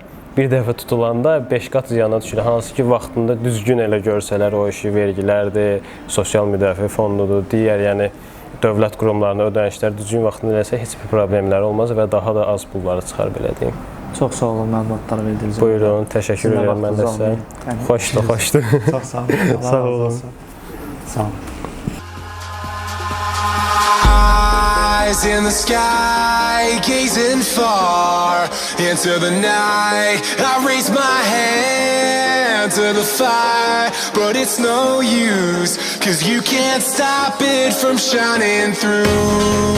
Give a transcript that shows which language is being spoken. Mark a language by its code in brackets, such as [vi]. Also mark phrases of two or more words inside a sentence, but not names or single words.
[az] Bir dəfə tutulanda 5 qat ziyana düşür. Hansı ki, vaxtında düzgün elə görsələr o işi, vergilərdir, sosial müdafiə fondudur, digər yəni dövlət qurumlarına ödənişlər düzgün vaxtında eləsə heç bir problemləri olmaz və daha da az pulları çıxar, belə deyim. Çox sağ olun, məlumatlar verdiniz. Buyurun, təşəkkür edirəm mən də sizə. Xoşdur, xoşdur. Çox sağ olun. Sağ olun. Sağ olun. [en] Eyes in the sky, gazing far into the night. I raise my hand to the fire, but it's no use, 'cause you can't stop it from shining through.